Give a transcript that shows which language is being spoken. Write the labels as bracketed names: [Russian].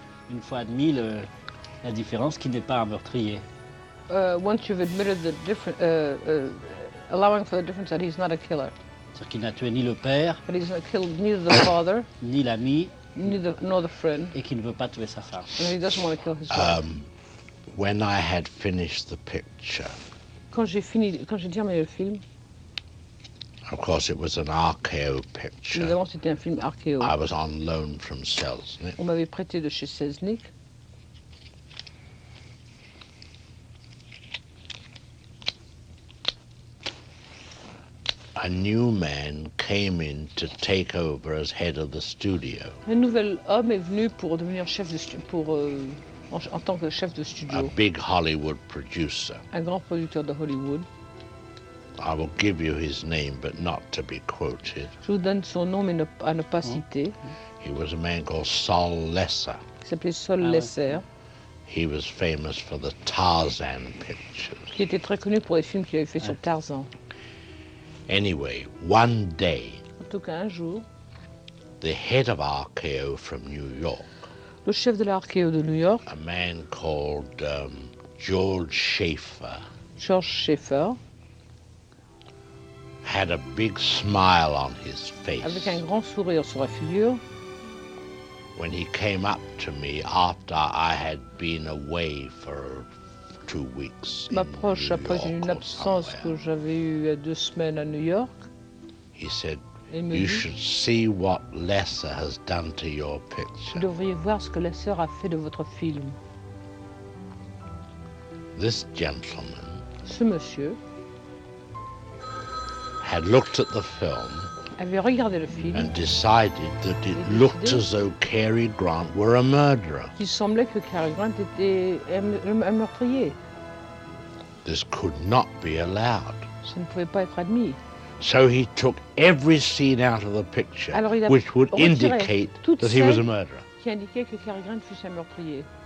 [French] Une fois admis la différence, qui n'est pas un meurtrier. [English] Once you've admitted the difference, allowing for the difference that he's not a killer. [French] C'est-à-dire qu'il n'a tué ni le père. [English] But he's not killed neither the father. [French] Ni l'ami. [English] Neither nor the friend. [French] Et qu'il ne veut pas tuer sa femme. [English] And he doesn't want to kill his wife. When I had finished the picture. [French] Quand j'ai terminé le film. [English] Of course it was an RKO picture. [French] Évidemment, c'était un film RKO. [English] I was on loan from Selznick. [French] On m'avait prêté de chez Selznick. [English] A new man came in to take over as head of the studio. [French] Un nouvel homme est venu pour devenir chef de studio pour en tant que chef de studio. [English] A big Hollywood producer. [French] Un grand producteur de Hollywood. [English] I will give you his name, but not to be quoted. [French] Je vous donne son nom, mais à ne pas citer. [English] He was a man called Sol Lesser. [French] Il s'appelait Sol Lesser. [English] He was famous for the Tarzan pictures. [French] Qui était très connu pour les films qu'il avait fait sur Tarzan. [English] Anyway, one day. [French] En tout cas, un jour. [English] The head of RKO from New York. [French] Le chef de l'archéo de New York. [English] A man called George Schaefer. George Schaefer. Had a big smile on his face. [French] Avec un grand sourire sur la figure. [English] When he came up to me after I had been away for 2 weeks. [French] M'approche après une absence que j'avais eue à 2 semaines à New York. [English] He said, you should see what Lesser has done to your picture. [French] Vous devriez voir ce que Lesser a fait de votre film. [English] This gentleman. [French] Ce monsieur. [English] Had looked at the film. [French] Avait regardé le film. [English] And decided that it looked as though Cary Grant were a murderer. [French] Il semblait que Cary Grant était un meurtrier. [English] This could not be allowed. [French] Ça ne pouvait pas être admis. [English] So he took every scene out of the picture, [French] alors, [English] which would indicate that he was a murderer. [French] Qui indiquait que Cary Grant fut un meurtrier.